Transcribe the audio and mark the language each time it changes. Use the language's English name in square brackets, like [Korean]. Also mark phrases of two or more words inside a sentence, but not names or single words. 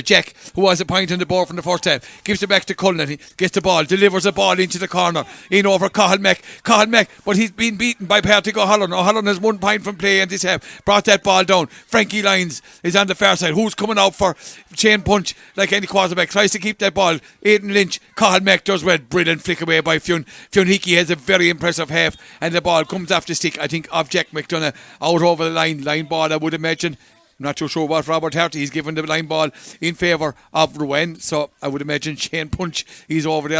[English] Jack, who has a point on the board from the first half, gives it back to Cullen. He gets the ball, delivers the ball into the corner, in over Cathal Mack, but he's been beaten by Partick O'Halloran. O'Halloran has 1 point from play in this half. Brought that ball down. Frankie Lyons is on the far side. Who's coming out for chain punch like any quarterback? Tries to keep that ball. Aidan Lynch. Cathal Mack does well. Brilliant flick away by Fionn. Fionn Hickey has a very impressive half, and the ball comes off the stick, I think, of Jack McDonough out over the line ball, I would imagine. Not too sure what Robert Harty, he's given the line ball in favour of Ruan, so I would imagine Shane Punch, he's over there.